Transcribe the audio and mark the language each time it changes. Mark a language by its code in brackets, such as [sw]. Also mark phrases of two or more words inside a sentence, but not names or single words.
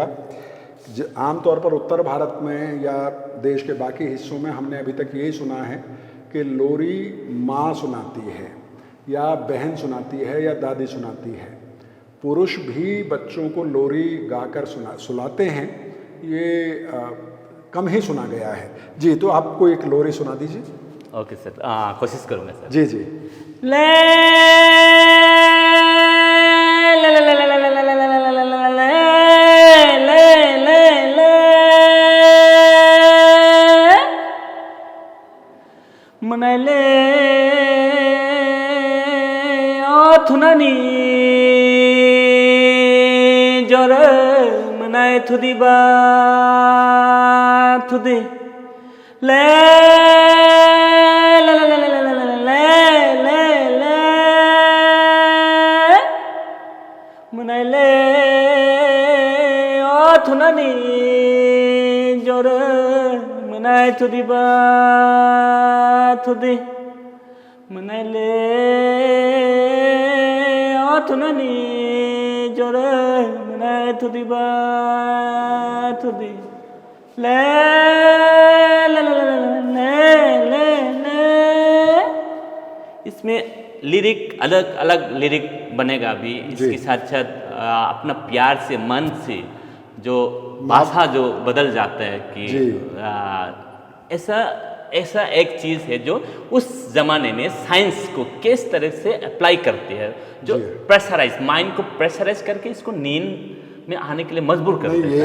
[hi] आमतौर पर उत्तर भारत में या देश के बाकी हिस्सों में हमने अभी तक यही सुना है कि लोरी माँ सुनाती है, या बहन सुनाती है या दादी सुनाती है। पुरुष भी बच्चों को लोरी गाकर सुनाते हैं, ये कम ही सुना गया है। जी, तो आपको एक लोरी सुना दीजिए। [en] okay sir, [hi] कोशिश करूँगा सर। जी जी। ले ले ले ले ले ले ले ले ले ले ले ले मनले थुनानी जर मनाए थुदी बा थुदी ले ले ले ले ले ले ले मनाइले थुनानी जर मनाए थुदी बा थुदी मनाइले थुनानी जर मनाए थुदी बा थुदी ले ले ले ले ले ले। इसमें लिरिक अलग अलग लिरिक बनेगा अभी, इसके साथ साथ अपना प्यार से मन से जो भाषा जो बदल जाता है कि ऐसा एक चीज़ है जो उस ज़माने में साइंस को किस तरह से अप्लाई करती है, जो [en] pressurize mind [hi] को प्रेशराइज करके इसको नींद में आने के लिए मजबूर करते हैं।